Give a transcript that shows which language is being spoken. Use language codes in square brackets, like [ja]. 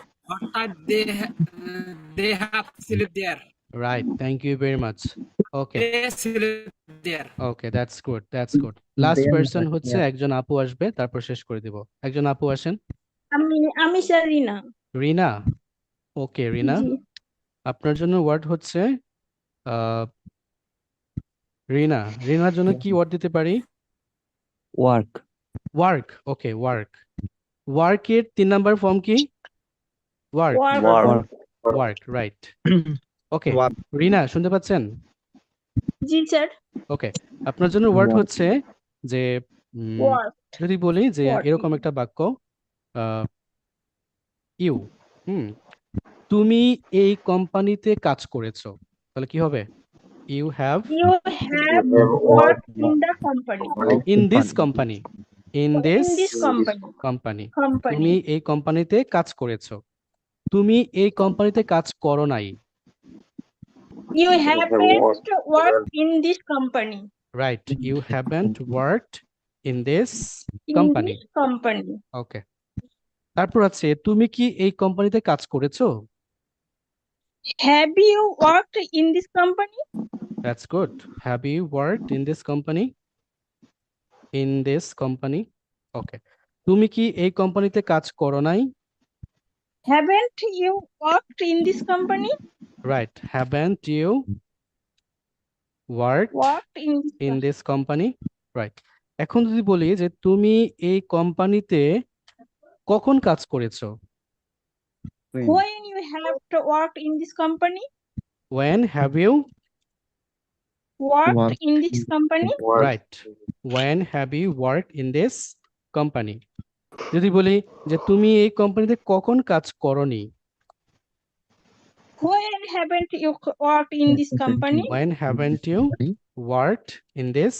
[en] What time they have slept there? Right, thank you very much. Okay, They slept there. okay, that's good. Last person [bn] হচ্ছে একজন আপু আসবে, তারপর শেষ করে দিব। একজন আপু আসেন। আমি স্যার রিনা। রিনা, ওকে রিনা, জি। আপনার জন্য ওয়ার্ড হচ্ছে রিনা। রিনার জন্য কি ওয়ার্ড দিতে পারি? [en] Work. [bn] ওয়ার্ক, ওকে, ওয়ার্ক। ওয়ার্কের 3 নাম্বার ফর্ম কি? Work, work, right. ওকে, রিনা শুনতে পাচ্ছেন? জি স্যার। ওকে, আপনার জন্য ওয়ার্ড হচ্ছে যে [en] Work. [bn] যদি বলি যে [en] What? [bn] এরকম একটা বাক্য, ইউ, তুমি এই কোম্পানিতে কাজ করেছো, তাহলে কি হবে? [en] You have You have worked in the company. In this company, in this In this company. [bn] Company. তুমি [en] Company. [bn] এই কোম্পানিতে কাজ করেছো। তুমি এই কোম্পানিতে কাজ করো নাই। [en] You haven't worked in this company. Right, you haven't worked in this In company. this company. [bn] ওকে, তারপর আছে তুমি কি এই কোম্পানিতে কাজ করেছো? [en] Have you worked in this company? That's good. Have you worked in this company? In this company. Okay. [bn] তুমি কি এই কোম্পানিতে কাজ করো নাই? [en] Haven't you worked in this company? Right. Haven't you worked worked in this in this company, right? [bn] এখন যদি বলি যে তুমি এই কোম্পানিতে কখন কাজ করেছো? [en] when you have to worked in this company, When have you? worked in this company, Right. When have you worked in this company? [bn] যদি বলি যে তুমি এই কোম্পানিতে কখন কাজ করনি? [en] when haven't you worked in this company, When haven't you worked in this